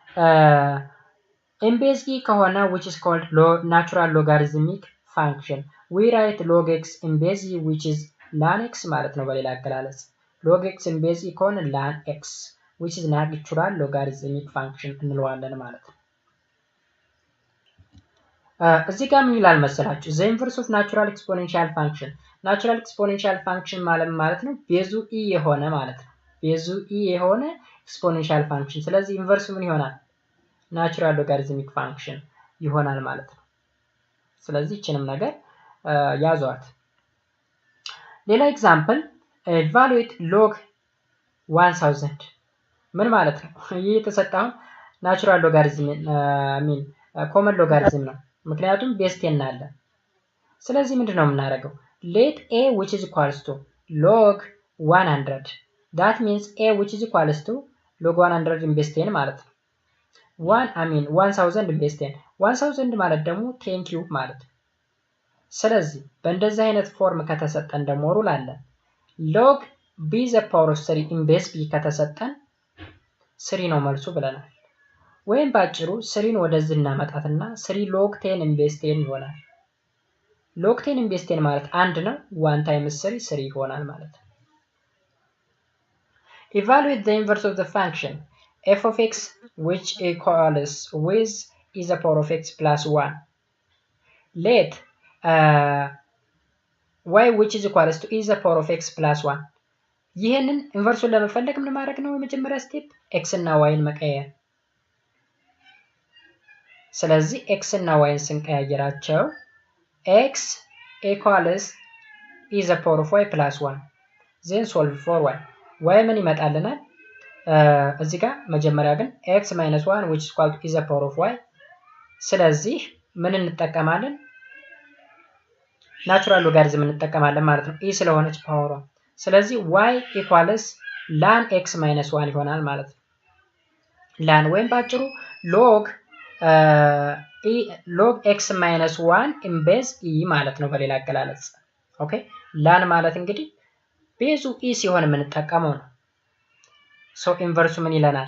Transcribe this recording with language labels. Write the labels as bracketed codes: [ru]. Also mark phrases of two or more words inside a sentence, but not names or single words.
[en] in base e ከሆነ which is called natural logarithmic function, we write log x in base e which is ln x [am] ማለት ነው። በሌላ አገላለጽ [en] log x in base e ከሆነ ln x which is natural logarithmic function [am] እንለዋለን ማለት ነው። እዚህ ጋር ምን ይላል መሰላችሁ? [en] the inverse of natural exponential function. natural exponential function [am] ማለት ነው ቤዙ e የሆነ ማለት ነው። ቤዙ e የሆነ [en] exponential function። [am] ስለዚህ ኢንቨርሱ ምን ይሆናል? [en] natural logarithmic function [am] ይሆናል ማለት ነው። ስለዚህ እቺንም ነገር ያዟት። ሌላ [en] example evaluate log 1000 [am] ምን ማለት ነው? ይህ የተሰጠው [en] natural logarithm common logarithm [am] ነው። ምክንያቱም ቤዝ 10 አለ። ስለዚህ ምንድነው የምናደርገው? [en] let a which is equals to log 100 that means a which is equals to log 100 in base 10 [am] ማለት ነው። [en] 1000 in base [am] 10 1000 ማለት ደግሞ 10 ኪዩብ ማለት ነው። ስለዚህ በእንደዚህ አይነት ፎርም ከተሰጠን ደግሞ ሩል አለ። [en] log b the power of 3 in base b [am] ከተሰጠን 3 ነው መልሱ ብለናል። ወይም ባጭሩ 3ን ወደዚህ እናመጣትና [en] 3 log 10 in base 10 ይሆናል። log 10 in base 10 [am] ማለት 1 ነው። [en] 1 times 3 3 [am] ይሆናል ማለት ነው። [en] evaluate the inverse of the function f of x which equals with e the power of x plus 1. let y which is equals to e the power of x plus 1. [am] ይሄንን ኢንቨርሱን ለመፈለግ ምን ማድረግ ነው? የመጀመሪያ ስቴፕ x እና y ን መቀየር። ስለዚህ x እና y ን ስንቀያየራቸው [en] x equals e the power of y plus 1 then solve for y. y [am] ምን ይመጣልናል? እዚህ ጋር መጀመሪያ ግን [en] x minus 1 which is equal to e the power of y። [am] ስለዚህ ምን እንጠቀማለን? [en] natural logarithm [am] እንጠቀማለን ማለት ነው e ስለሆነች ፓወሯ። ስለዚህ [en] y equals ln x minus 1 [am] ይሆናል ማለት ነው። ln ወይም ባጭሩ [en] log x minus 1 in base e [am] ማለት ነው በሌላ አገላለጽ። ኦኬ ln ማለት እንግዲህ ቤዙ e ሲሆን የምንጠቀመው ነው። ሶ ኢንቨርሱ ምን ይለናል?